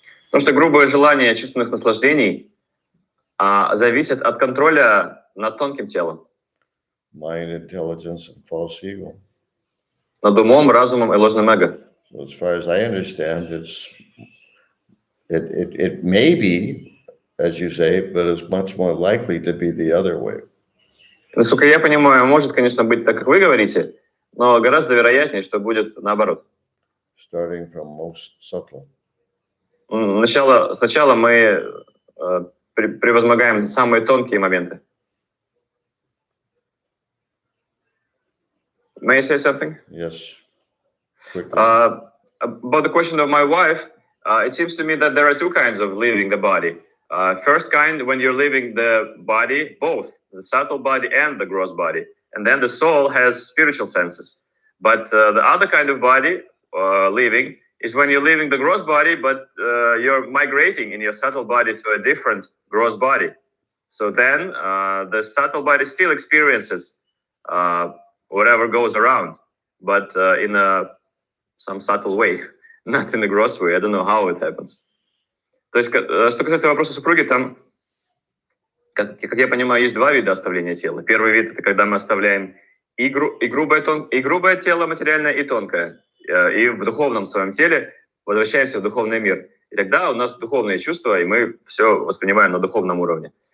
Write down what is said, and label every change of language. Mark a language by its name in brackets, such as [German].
[Russian] Потому что грубое желание чувственных наслаждений зависит от контроля над тонким телом. [English] Mind, intelligence, and false ego. [Russian] Над умом, разумом и ложным эго. [English] So as far as I understand, it may be, as you say, but it's much more likely to be the other way. [Russian] Насколько я понимаю, может, конечно, быть так, как вы говорите, но гораздо вероятнее, что будет наоборот. [English] Starting from most subtle. [Russian] Сначала мы превозмогаем самые тонкие моменты. [English] May I say something? Yes. Quickly. About the question of my wife, it seems to me that there are two kinds of leaving the body. First kind, when you're leaving the body, both the subtle body and the gross body. And then the soul has spiritual senses. But the other kind of body leaving is when you're leaving the gross body, but you're migrating in your subtle body to a different gross body. So then the subtle body still experiences whatever goes around, but in some subtle way, not in a gross way. I don't know how it happens. [Russian] То есть, что касается вопроса супруги, там, как я понимаю, есть два вида оставления тела. Первый вид — это когда мы оставляем и грубое тело материальное, и тонкое. И в духовном своем теле возвращаемся в духовный мир. И тогда у нас духовные чувства, и мы все воспринимаем на духовном уровне.